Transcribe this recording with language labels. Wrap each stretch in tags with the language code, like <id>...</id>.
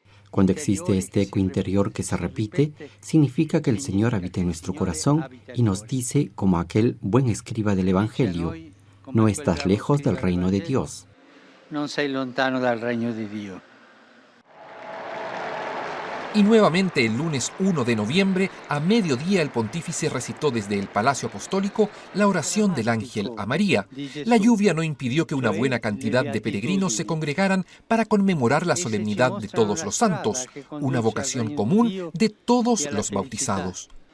<es>Cuando existe este eco interior que se repite, significa que el Señor habita en nuestro corazón y nos dice, como aquel buen escriba del Evangelio, no estás lejos del reino de Dios.</es> <it>No sei lontano dal regno di Dio.</it> <es>Y nuevamente el lunes 1 de noviembre, a mediodía, el pontífice recitó desde el Palacio Apostólico la oración del ángel a María. La lluvia no impidió que una buena cantidad de peregrinos se congregaran para conmemorar la solemnidad de todos los santos, una vocación común de todos los bautizados.</es>